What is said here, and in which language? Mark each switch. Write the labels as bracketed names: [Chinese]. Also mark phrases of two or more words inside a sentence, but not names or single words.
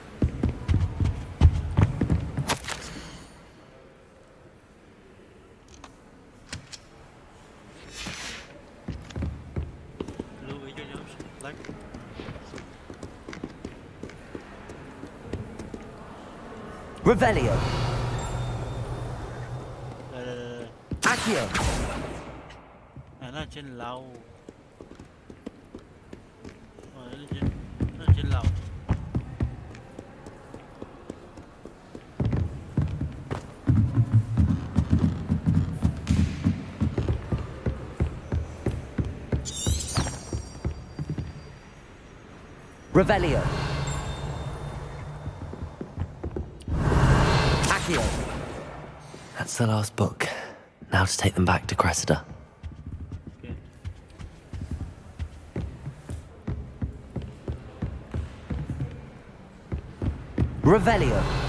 [Vietnamese] Lưu ý cho nhóm like. [Latin] Revelio. Accio. [Vietnamese] Nó là trên lầu. Nó là trên lầu. [Latin] Revelio. Accio. [English] That's the last book. Now to take them back to Cressida. Okay. [Latin] Revelio.